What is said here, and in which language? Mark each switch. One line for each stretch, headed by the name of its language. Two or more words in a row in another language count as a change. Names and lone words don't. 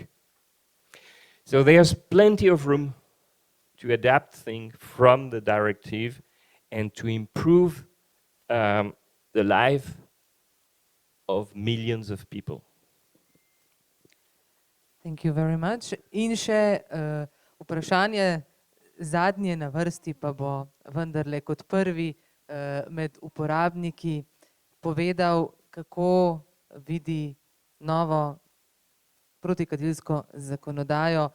English: So there's plenty of room to adapt things from the directive and to improve the life of millions of people. Thank you very much.
Slovenian: In še vprašanje, zadnje na vrsti pa bo vendarle kot prvi med uporabniki povedal, kako vidi novo protikadilsko zakonodajo.